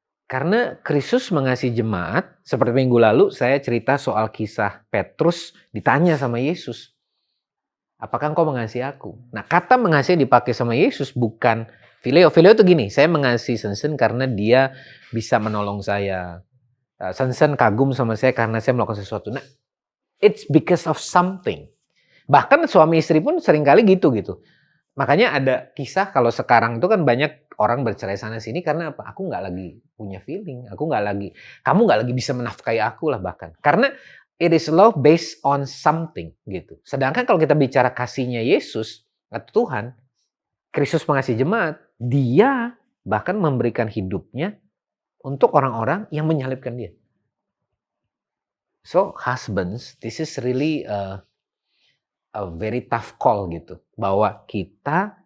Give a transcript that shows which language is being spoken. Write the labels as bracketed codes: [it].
[id] Karena Kristus mengasihi jemaat, seperti minggu lalu saya cerita soal kisah Petrus ditanya sama Yesus, apakah engkau mengasihi aku? Nah, kata mengasihi dipakai sama Yesus bukan phileo. Phileo itu gini, saya mengasihi Sensen karena dia bisa menolong saya. Sensen kagum sama saya karena saya melakukan sesuatu. Nah, [en] it's because of something. [id] Bahkan suami istri pun seringkali gitu. Makanya ada kisah kalau sekarang itu kan banyak orang bercerai sana sini karena apa? Aku nggak lagi punya feeling, kamu nggak lagi bisa menafkahi aku lah bahkan. Karena [en] it is love based on something gitu. [id] Sedangkan kalau kita bicara kasihnya Yesus atau Tuhan, Kristus mengasihi jemaat, dia bahkan memberikan hidupnya untuk orang-orang yang menyalibkan dia. [en] So husbands, this is really a very tough call gitu. [id] Bahwa kita